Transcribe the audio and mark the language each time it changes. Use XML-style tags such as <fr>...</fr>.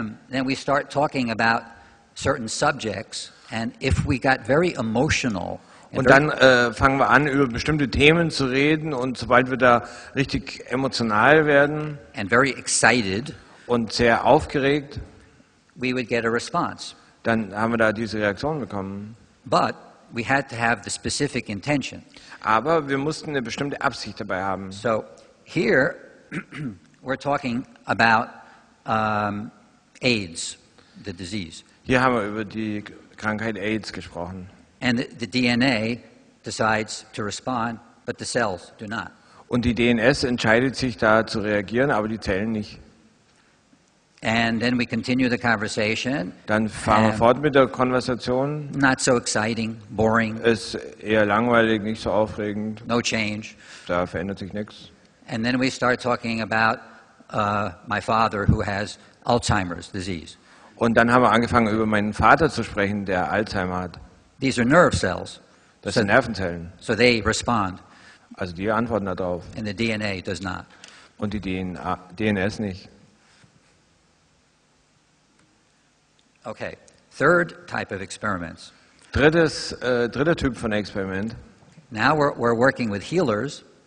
<en>then we start talking about certain subjects. And if we got very emotional, and</en> <de>Und dann fangen wir an, über bestimmte Themen zu reden. Und sobald wir da richtig emotional werden</de> <en>and very excited,</en> <de>und sehr aufgeregt,</de> <en>we would get a response.</en> <de>dann haben wir da diese Reaktion bekommen.</de> <en>But we had to have the specific intention.</en> <de>Aber wir mussten eine bestimmte Absicht dabei haben.</de> <en>So here we're talking about AIDS, the disease.</en> <de>Hier haben wir über die Krankheit AIDS gesprochen.</de> <en>And the DNA decides to respond, but the cells do not.</en> <de>Und die DNS entscheidet sich da zu reagieren, aber die Zellen nicht.</de> <en>And then we continue the conversation.</en> <de>Dann fahren wir fort mit der Konversation.</de> <en>Not so exciting, boring,</en> <de>Ist eher langweilig, nicht so aufregend.</de> <en>no change.</en> <de>Da verändert sich nichts.</de> <en>And then we start talking about my father who has Alzheimer's disease.</en> <de>Und dann haben wir angefangen, über meinen Vater zu sprechen, der Alzheimer hat.</de> <en>These are nerve cells,</en> <de>Das sind Nervenzellen.</de> <en>so they respond,</en> <de>Also die antworten darauf.</de> <en>and the DNA does not.</en> <de>Und die DNS nicht.</de> <en>Okay, third type of experiments.</en> <de>Dritter Typ von Experiment.</de> <en>Now we're working with healers.</en>